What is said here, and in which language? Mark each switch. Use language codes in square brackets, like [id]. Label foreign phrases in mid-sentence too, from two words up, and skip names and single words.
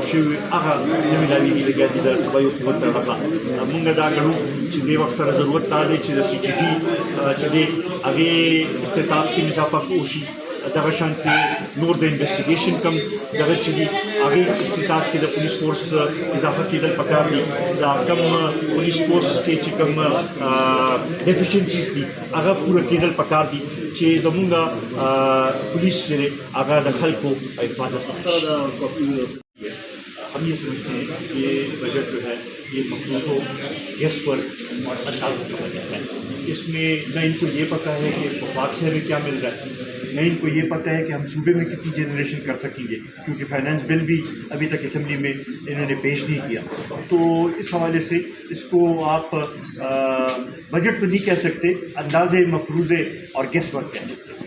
[ps] شوی وي هغه نه میلاوېږي لګیا دي د صوبایي حکومت طرفه موږ دا ګڼو چې دې وخت سره ضرورت دا دی چې د سی ټي ډي چې دی هغې استطاعت کې اضافه وشي دغه شانتې نور د انویسټیګیشن کم دغه چې دي هغې استطاعت کې د [en] police force [ps] اضافه کېدل پکار دي دا کم [en] police force [ps] کې چې کم ډیفیشنسیز دي هغه پوره کېدل پکار دي چې زمونږ پولیس چې دی هغه د خلکو حفاظت [ur] وکړي ہم یہ سمجھتے ہیں کہ یہ بجٹ جو ہے یہ مفروضوں گیس پر اور اندازوں کا بجٹ ہے اس میں نہ ان کو یہ پتا ہے کہ وفاق سے ہمیں کیا مل رہا ہے نہ ان کو یہ پتا ہے کہ ہم صوبے میں کتنی جنریشن کر سکیں گے کیونکہ [en] finance bill [ur] بھی ابھی تک اسمبلی میں انہوں نے پیش نہیں کیا تو اس حوالے سے اس کو آپ بجٹ تو نہیں کہہ سکتے اندازے مفروضے اور [en] guess work [ur] کہہ سکتے ہیں